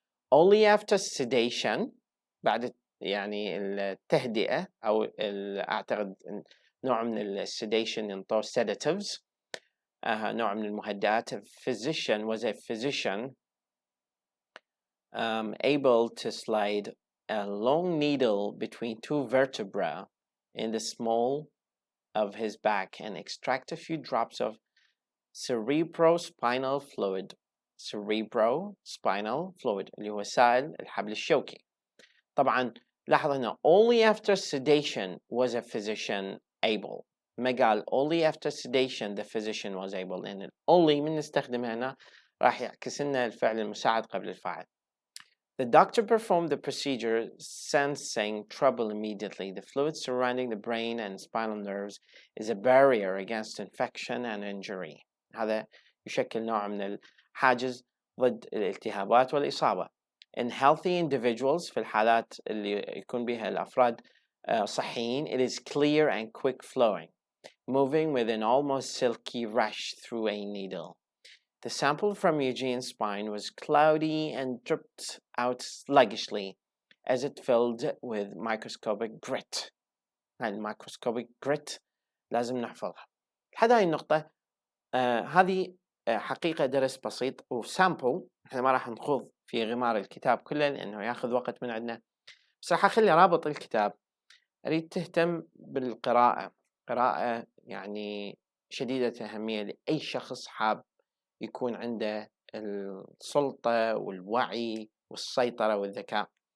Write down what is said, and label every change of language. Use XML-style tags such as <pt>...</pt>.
<en>Only after sedation,</en> <ar>بعد يعني التهدئة أو أعتقد نوع من الsedation ينطوا sedatives, نوع من المهدئات.</ar> <en>Physician was a physician able to slide a long needle between two vertebrae in the small of his back and extract a few drops of cerebrospinal fluid.</en> <ar>cerebrospinal fluid اللي هو سائل الحبل الشوكي. طبعا لاحظ هنا</ar> <en>only after sedation was a physician able.</en> <ar>ما قال</ar> <en>only after sedation the physician was able،</en> <ar>لأن only من نستخدمها هنا راح يعكس لنا الفعل المساعد قبل الفاعل.</ar> <en>The doctor performed the procedure sensing trouble immediately. The fluid surrounding the brain and spinal nerves is a barrier against infection and injury.</en> <ar>هذا يشكل نوع من الحاجز ضد الالتهابات والإصابة.</ar> <en>In healthy individuals</en> <ar>في الحالات اللي يكون بها الأفراد صحيين</ar> <en>it is clear and quick flowing, moving with an almost silky rush through a needle. The sample from Eugene's spine was cloudy and dripped out sluggishly as it filled with microscopic grit.</en> <ar>الميكروسكوبيك grit لازم نحفظها. لحد هاي النقطة هذه حقيقة درس بسيط وسامبل. احنا ما راح نخوض في غمار الكتاب كله لأنه ياخذ وقت من عندنا، بس راح أخلي رابط الكتاب. أريد تهتم بالقراءة، قراءة يعني شديدة أهمية لأي شخص حاب يكون عنده السلطة والوعي والسيطرة والذكاء.</ar>